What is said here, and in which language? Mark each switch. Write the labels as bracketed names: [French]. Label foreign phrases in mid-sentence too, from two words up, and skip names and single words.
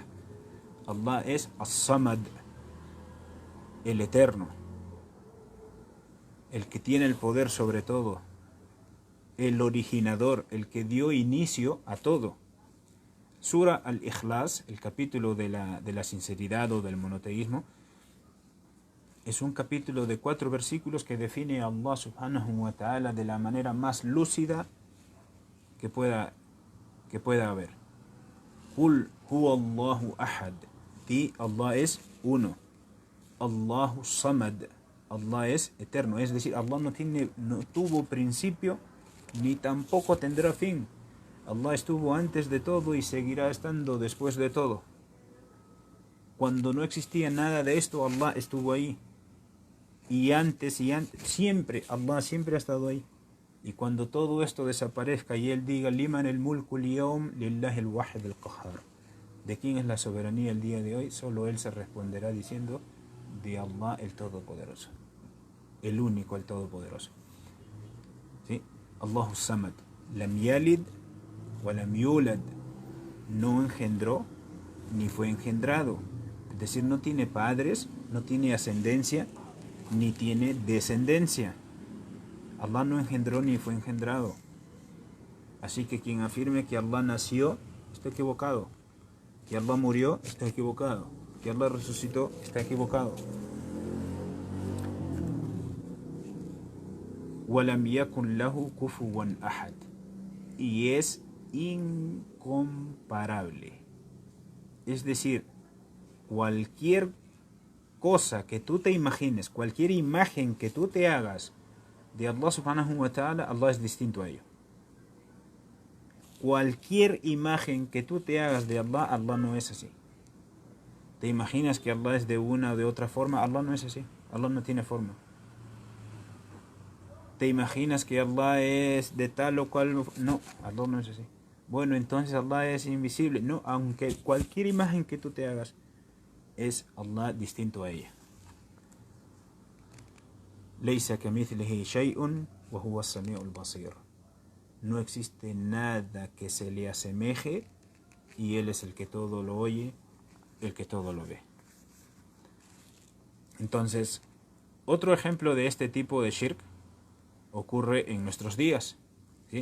[Spanish] Allah es As-Samad, el Eterno, el que tiene el poder sobre todo, el originador, el que dio inicio a todo. Sura al-Ikhlas, el capítulo de la sinceridad o del monoteísmo, es un capítulo de 4 versículos que define a Allah [Arabic] سبحانه وتعالى [Spanish] de la manera más lúcida que pueda haber. [Arabic] قل هو الله أحد. [Spanish] Di, Allah es uno. [Arabic] الله الصمد. [Spanish] Allah es eterno. Es decir, Allah no tuvo principio ni tampoco tendrá fin. Allah estuvo antes de todo y seguirá estando después de todo. Cuando no existía nada de esto, Allah estuvo ahí. Y antes, siempre, Allah siempre ha estado ahí. Y cuando todo esto desaparezca y Él diga, [Arabic] لمن الملك اليوم لله الواحد القهار. [Spanish] ¿De quién es la soberanía el día de hoy? Solo Él se responderá diciendo, de Allah el Todopoderoso. El único, el Todopoderoso. ¿Sí? [Arabic] الله الصمد. لم يلد ولم يولد [Spanish] no engendró ni fue engendrado. Es decir, no tiene padres, no tiene ascendencia, ni tiene descendencia. Allah no engendró ni fue engendrado. Así que quien afirme que Allah nació, está equivocado. Que Allah murió, está equivocado. Que Allah resucitó, está equivocado. [Arabic] وَلَمْ يَكُنْ لَهُ كُفُوًا أَحَدٌ. [Spanish] Y es incomparable. Es decir, cualquier cosa que tú te imagines, cualquier imagen que tú te hagas de Allah [Arabic] سبحانه وتعالى, [Spanish] Allah es distinto a ello. Cualquier imagen que tú te hagas de Allah, Allah no es así. ¿Te imaginas que Allah es de una o de otra forma? Allah no es así. Allah no tiene forma. ¿Te imaginas que Allah es de tal o cual? No, Allah no es así. Bueno, entonces Allah es invisible. No, aunque cualquier imagen que tú te hagas, es Allah distinto a ella. [Arabic] ليس كمثله شيء وهو السميع البصير. [Spanish] No existe nada que se le asemeje y Él es el que todo lo oye, el que todo lo ve. Entonces, otro ejemplo de este tipo de shirk ocurre en nuestros días, ¿sí?